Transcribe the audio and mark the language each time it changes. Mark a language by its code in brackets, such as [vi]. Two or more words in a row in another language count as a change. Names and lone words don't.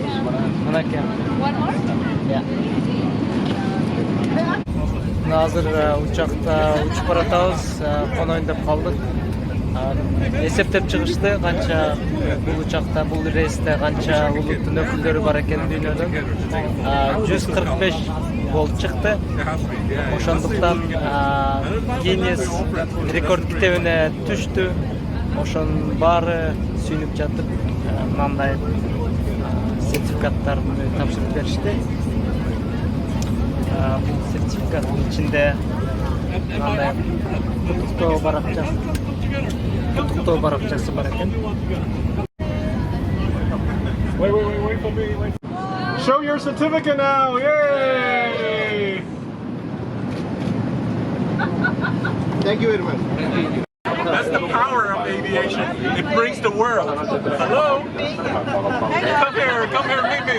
[en] One more? Yeah. [ky] Азыр учакта учуп баратабыз, конойн деп калдык. Эсептеп чыгышты канча бул учакта, бул рейсте канча улуттун өкүлдөрү бар экен дүйнөдөн. 145 болуп чыкты. Ошондуктан Guinness рекорд китебине түштү. Ошонун баары сүйүнүп жатып, мындай сертификаттарды тапшырып беришти. Бул сертификаттын ичинде мындай куттуктоо баракчасы бар экен. [en] Wait for me. Show your certificate now. Yay! Thank you very much. That's the power of aviation. It brings the world. Hello? Come here, meet me.